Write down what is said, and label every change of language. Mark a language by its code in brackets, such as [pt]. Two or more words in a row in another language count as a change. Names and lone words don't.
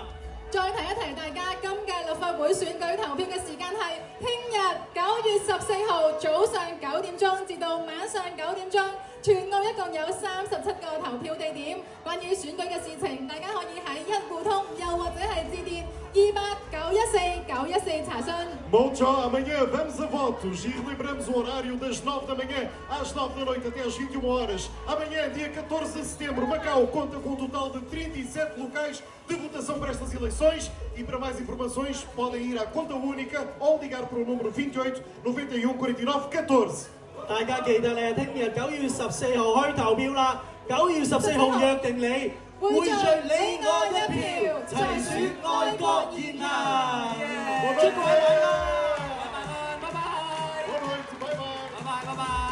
[yue] 再提一提大家，今屆立法會選舉投票嘅時間係聽日9月14號早上9點鐘至到晚上9點鐘，全澳一共有37個投票地點。關於選舉嘅事情，大家可以喺一戶通，又或者係致電28914914查詢。 [pt] Bom tchau, amanhã vamos a votos e relembramos o horário das 9 da manhã às 9 da noite até às 21 horas. Amanhã, dia 14 de setembro, Macau conta com um total de 37 locais de votação para estas eleições e para mais informações podem ir à conta única ou ligar para o número 28 91 49 14。 [yue] 大家記得咧，聽日9月14號去投票啦！9月14號約定你，匯聚你我一票，齊選愛國熱鬧。祝各位晚安，拜拜，拜拜，拜拜。